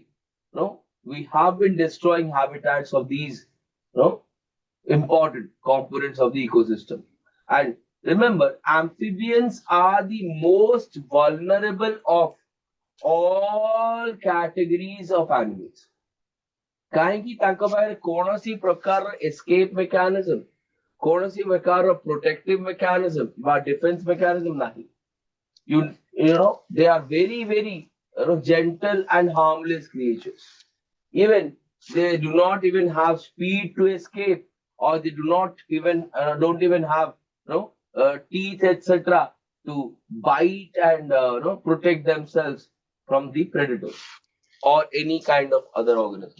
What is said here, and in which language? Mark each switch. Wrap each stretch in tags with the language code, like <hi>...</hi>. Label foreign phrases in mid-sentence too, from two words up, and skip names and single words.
<en>We have been destroying habitats of these important components of the ecosystem. And remember, amphibians are the most vulnerable of all categories of animals.</en> <or>କାହିଁକି ତାଙ୍କ ପାଖରେ କୌଣସି ପ୍ରକାରର</or> <en>escape mechanism,</en> <or>କୌଣସି ପ୍ରକାରର</or> <en>protective mechanism</en> <or>ବା</or> <en>defense mechanism</en> <or>ନାହିଁ.</or> <en>They are very, very gentle and harmless creatures. Even they do not even have speed to escape, or they do not even don't even have teeth, etc., to bite and protect themselves from the predators or any kind of other organism.</en>